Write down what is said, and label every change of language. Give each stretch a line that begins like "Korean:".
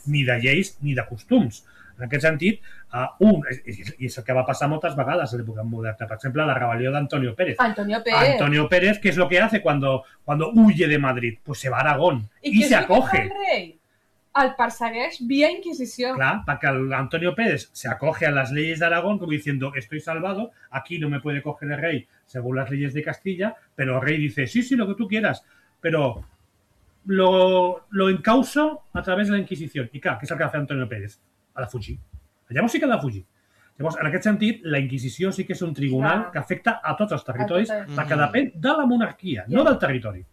Catalan: ni de lleis ni de costums. En aquest sentit, i és el que va passar moltes vegades a l'època moderna, per exemple, la rebel·lió d'Antonio Pérez. Antonio
Spanish: Pérez,
Catalan: que és el que
Spanish: hace cuando huye de Madrid? Pues se va a Aragón i se acoge.
Catalan: El persegueix via Inquisició. Clar, perquè
Spanish: Antonio Pérez se acoge
Catalan: a les lleis d'Aragón com
Spanish: diciendo estoy salvado, aquí no me puede coger el rey según las leyes de Castilla, pero el rey dice sí, lo que tú quieras, pero lo encauso a través de la Inquisición.
Catalan: I clar, què és el que va fer Antonio Pérez? Ha de fugir. Llavors sí que ha de fugir. Llavors, en aquest sentit, la Inquisició sí que és un tribunal que afecta a tots els territoris, perquè depèn de la monarquia, no del territori.